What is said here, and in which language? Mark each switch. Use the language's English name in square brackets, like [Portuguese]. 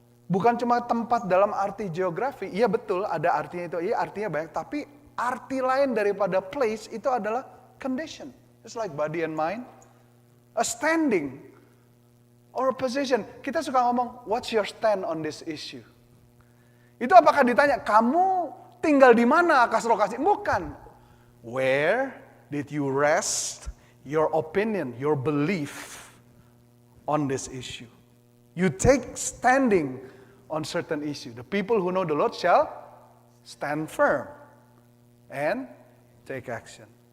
[Indonesian] Bukan cuma tempat dalam arti geografi. Iya betul ada artinya itu. Iya artinya banyak. Tapi arti lain daripada place itu adalah condition. [English] It's like body and mind. a standing, or a position. [Indonesian] Kita suka ngomong, [English] what's your stand on this issue? [Indonesian] Itu apakah ditanya, kamu tinggal di mana akas lokasi? Bukan. [English] Where did you rest your opinion, your belief on this issue? You take standing on certain issue. The people who know the Lord shall stand firm and take action.